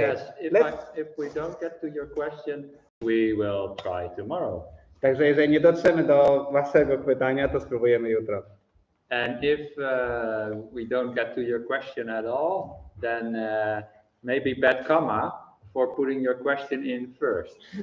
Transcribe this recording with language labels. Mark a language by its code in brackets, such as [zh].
[en] Yes, if we don't get to your question, we will try tomorrow. [pl] Także jeżeli nie dotrzemy do waszego pytania, to spróbujemy jutro. [en] And if we don't get to your question at all, then maybe bad karma for putting your question in first.